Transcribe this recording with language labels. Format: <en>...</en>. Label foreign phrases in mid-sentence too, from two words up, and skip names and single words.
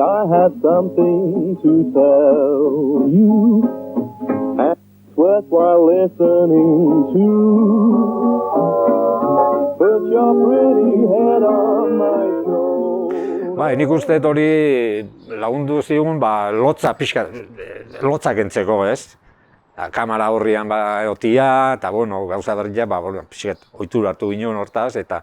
<en>had something to tell you, and it's worthwhile listening to. Put your pretty head on my shoulder.</en> <eu>Nik uste hori lagundu zigun, lotza kentzeko, ez? Kamera horrian egotia, eta gauza berria, pixkat ohitura hartu ginen hortaz, eta...</eu>